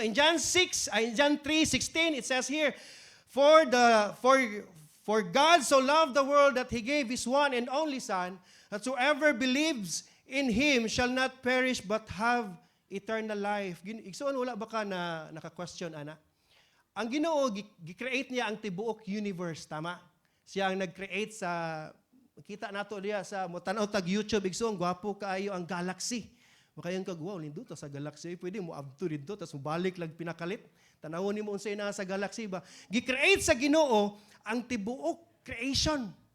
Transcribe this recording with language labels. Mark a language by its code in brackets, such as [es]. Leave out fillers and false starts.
[en] In John 3:16 it says here, for God so loved the world that He gave His one and only Son, that whoever believes in Him shall not perish but have eternal life. [ceb] Igsoon wala ba ka na naka-question ana? Ang Ginoo gi-create niya ang tibuok universe, tama? Siya ang nag-create sa kita nato diya sa motanaw tag YouTube igsoon, gwapo kaayo ang galaxy. Makayon kag wow, lindo ta sa galaxy, pwede mo abto didto tas mobalik lang pinakalit. Tanawon nimo unsay naa sa galaxy ba? Gi-create sa Ginoo ang tibuok creation.